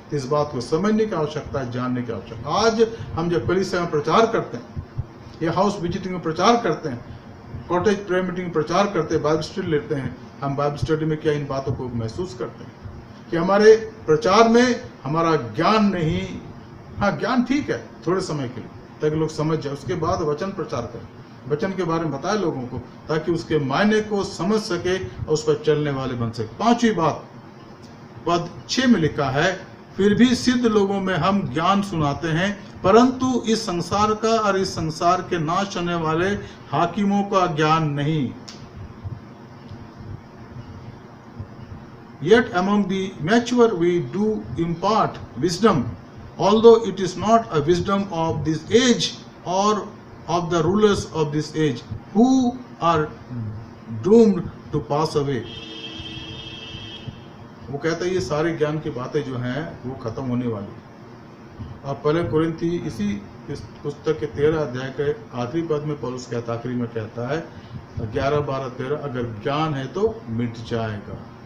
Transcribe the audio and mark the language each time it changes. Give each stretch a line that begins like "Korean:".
Hindi: इस बात को समझने की आवश्यकता है, जानने की आवश्यकता। आज हम जब कलीसिया में प्रचार करते हैं या हाउस विजिटिंग में प्रचार करते हैं, कॉटेज प्रेयर मीटिंग में प्रचार करते हैं, बाइबल स्टडी लेते हैं, हम बाइबल स्टडी में क्या इन बातों को महसूस करते हैं कि हमारे प्रचार में हमारा ज्ञान नहीं, हाँ ज्ञान ठीक है थोड़े समय के लिए ताकि लोग समझ जाए, उसके बाद वचन प्रचार करें, वचन के बारे में बताए लोगों को ताकि उसके मायने को समझ सके और उस पर चलने वाले बन सके। पांचवी बात पद 6 में लिखा है, फिर भी सिद्ध लोगों में हम ज्ञान सुनाते हैं परंतु इस संसार का और इस संसार के नाश होने वाले हाकिमों का ज्ञान नहीं।
English: Yet among the mature we do impart wisdom, although it is not a wisdom of this age or of the rulers of this age, who are doomed to pass away.
Hindi: वो कहता है ये सारे ज्ञान की बातें जो हैं वो खत्म होने वाली। और पहले कोरिन्थी इसी पुस्तक के 13 अध्याय के आखिरी पद में पौलुस कहता, आखिरी में कहता है 11, 12, 13, अगर ज्ञान है तो मिट जाएगा।